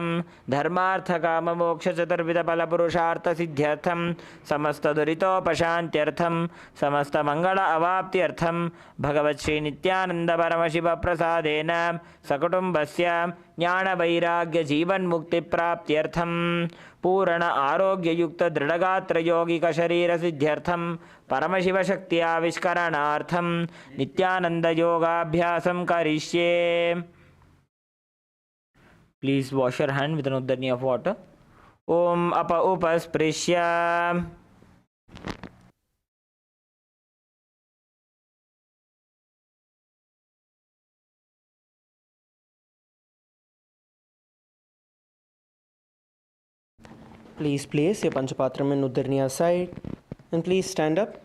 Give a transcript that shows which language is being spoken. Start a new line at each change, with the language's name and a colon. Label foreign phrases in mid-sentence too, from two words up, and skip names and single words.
Sanskrit: धर्मार्थकाममोक्ष चतुर्विध फलपुरुषार्थ सिद्ध्यर्थं समस्त दुरितोपशान्त्यर्थं समस्त मंगल अवाप्त्यर्थं भगवत् श्री नित्यानंद परमशिव प्रसादेन सकुटुम्बस्य ज्ञान वैराग्य जीवन मुक्ति प्राप्त्यर्थं पूर्ण आरोग्ययुक्त दृढ़गात्र यौगिक शरीर सिद्ध्यर्थं परमशिव शक्ति आविष्करणार्थं नित्यानंद योगाभ्यासं करिष्ये.
English: Please wash your hand with an uddani of water.
Sanskrit: ॐ अप उपस्पृश्य.
English: Please place your Panchapatram in Udarniya side and please stand up.